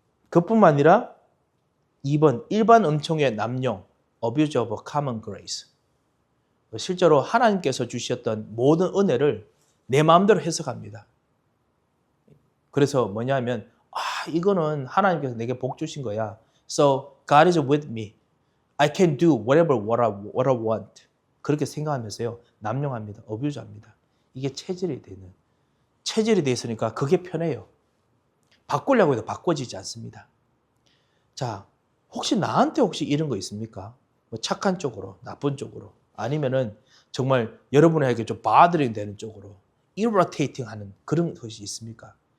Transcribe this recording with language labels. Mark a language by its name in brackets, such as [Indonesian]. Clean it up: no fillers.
[Korean] 그뿐만 아니라 2번 일반 음총의 남용 [English] abuse of common grace. [Korean] 실제로 하나님께서 주셨던 모든 은혜를 내 마음대로 해석합니다. 그래서 뭐냐면 이거는 하나님께서 내게 복 주신 거야. [English] So God is with me. I can do whatever what I want. [Korean] 그렇게 생각하면서요. 남용합니다. 어뷰즈합니다. 이게 체질이 돼 있으니까 그게 편해요. 바꾸려고 해도 바꿔지지 않습니다. 자, 혹시 나한테 이런 거 있습니까? 뭐 착한 쪽으로, 나쁜 쪽으로, 아니면은 정말 여러분에게 좀 bothering 되는 쪽으로, irritating 하는 그런 것이 있습니까?